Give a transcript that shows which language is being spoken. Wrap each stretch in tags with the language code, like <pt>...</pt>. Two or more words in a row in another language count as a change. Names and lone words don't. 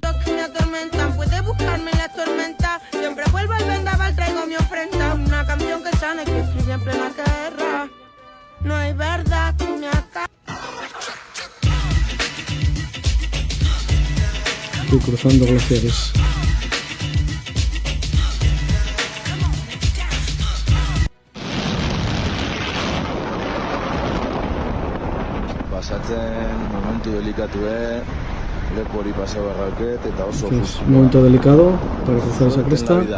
<es>Puede buscarme en la tormenta. Siempre vuelvo al vendaval, traigo mi ofrenda. Una canción que sana y que escribe en plena guerra. No hay verdad que me acabe. Estoy cruzando glaciares.</es> <eu>Pasatzen momentu delikatue, leku hori pasa barrauket eta oso</eu> <es>Es un momento delicado para cruzar esa cresta.</es>